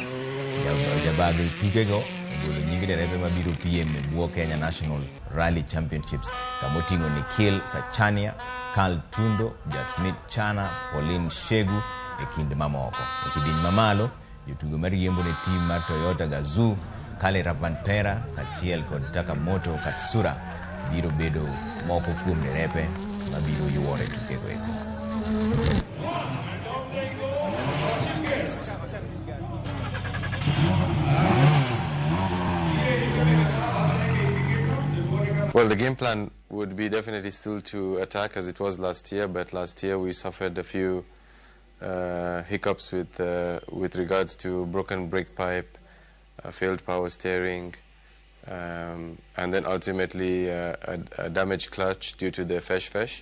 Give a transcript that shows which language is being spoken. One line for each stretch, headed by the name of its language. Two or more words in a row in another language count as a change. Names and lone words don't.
Luo (Kenya and Tanzania): Jabag tukego ogolo nying derepe mabiro piem e bwo Kenya National Rally Championships kamoting'o Nikhil Sachania, Carl Tundo, Jasmith Chana, Pauline Shegu e kind mamoko. E kidieny mamalo, jotugo mariembo ne tim mar Toyota Gazoo, Kale Ravanpera kachiel kod Takamoto Katsura biro bedo moko kuom derepe mabiro yuore tukego eko.
English: Well, the game plan would be definitely still to attack as it was last year, but last year we suffered a few hiccups with regards to broken brake pipe, failed power steering, and then ultimately a damaged clutch due to the fesh.